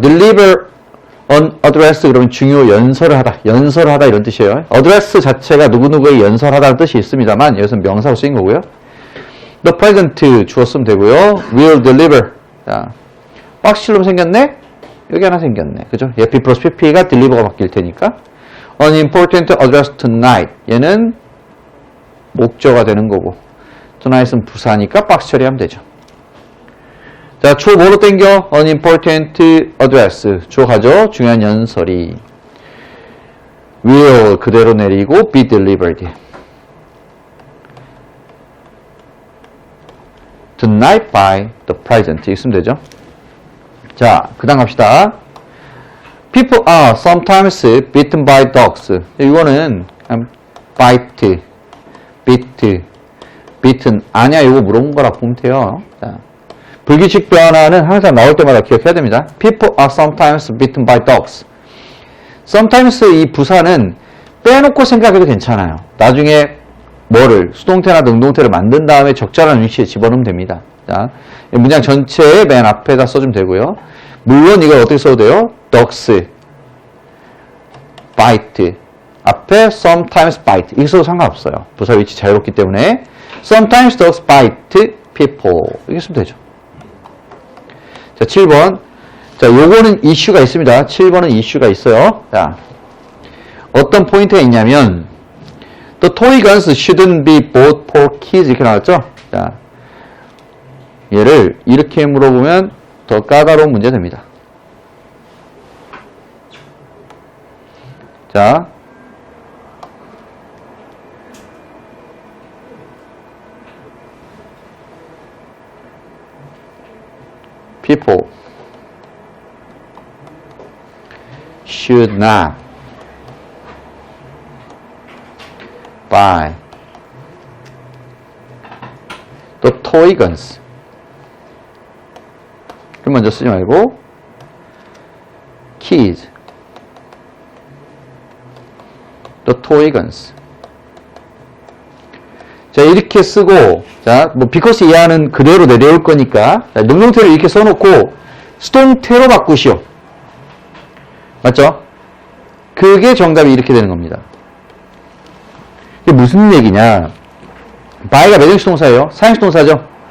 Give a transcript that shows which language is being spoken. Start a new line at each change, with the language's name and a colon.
English: deliver an address
Korean: 그러면 중요 연설을 하다, 연설을 하다 이런 뜻이에요. address 자체가 누구누구의 연설하다는 뜻이 있습니다만 여기서는 명사로 쓰인 거고요.
English: the president
Korean: 주어 쓰면 되고요.
English: will deliver.
Korean: 자, 박스처럼 생겼네? 여기 하나 생겼네. 그죠? 얘 B 플러스 PP가 deliver가 바뀔 테니까.
English: an important address tonight.
Korean: 얘는 목적어가 되는 거고. tonight은 부사니까 박스 처리하면 되죠. 자, 주어 뭐로 땡겨?
English: an important address.
Korean: 주어 가죠? 중요한 연설이. will 그대로 내리고
English: be delivered. tonight by the president.
Korean: 있으면 되죠. 자, 그 다음 갑시다.
English: People are sometimes bitten by dogs.
Korean: 이거는
English: bite, bit, bitten.
Korean: 아냐, 이거 물어본 거라 보면 돼요. 자, 불규칙 변화는 항상 나올 때마다 기억해야 됩니다.
English: People are sometimes bitten by dogs.
Korean: sometimes 이 부사는 빼놓고 생각해도 괜찮아요. 나중에 뭐를, 수동태나 능동태를 만든 다음에 적절한 위치에 집어넣으면 됩니다. 자, 문장 전체의 맨 앞에다 써주면 되고요. 물론 이걸 어떻게 써도 돼요?
English: dogs, bite. 앞에 sometimes bite.
Korean: 이거 써도 상관없어요. 부사 위치 자유롭기 때문에.
English: sometimes dogs bite people.
Korean: 이렇게 쓰면 되죠. 자, 7번. 자, 요거는 이슈가 있습니다. 7번은 이슈가 있어요. 자, 어떤 포인트가 있냐면,
English: the toy guns shouldn't be bought for kids.
Korean: 이렇게 나왔죠? 자, 얘를 이렇게 물어보면 더 까다로운 문제 됩니다.
English: 자, people should not buy the toy guns.
Korean: 먼저 쓰지 말고
English: kids, the toy guns.
Korean: 자, 이렇게 쓰고, 자, 뭐 because 이하는 그대로 내려올 거니까 자, 능동태를 이렇게 써놓고 수동태로 바꾸시오. 맞죠? 그게 정답이 이렇게 되는 겁니다. 이게 무슨 얘기냐? buy가 매정식 동사예요. 사행식 동사죠.